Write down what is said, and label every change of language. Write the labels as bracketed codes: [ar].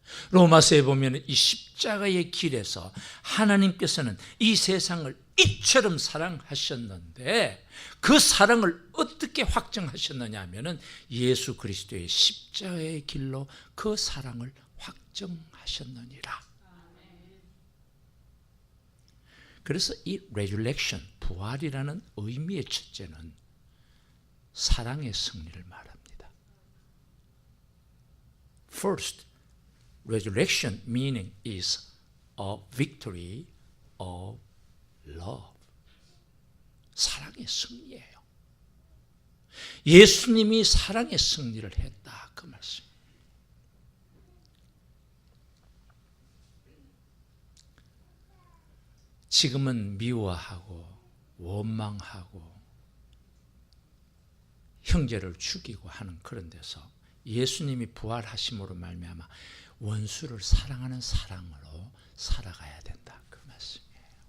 [ko] 로마서에 보면 이 십자가의 길에서 하나님께서는 이 세상을 이처럼 사랑하셨는데 그 사랑을 어떻게 확정하셨느냐 하면은 예수 그리스도의 십자가의 길로 그 사랑을 확정하셨느니라. 그래서 이 resurrection, 부활이라는 의미의 첫째는 사랑의 승리를 말합니다. [en] First, resurrection meaning is a victory of love. [ko] 사랑의 승리예요. 예수님이 사랑의 승리를 했다 그 말씀. 지금은 미워하고 원망하고 형제를 죽이고 하는 그런 데서 예수님이 부활하심으로 말미암아 원수를 사랑하는 사랑으로 살아가야 된다 그 말씀이에요.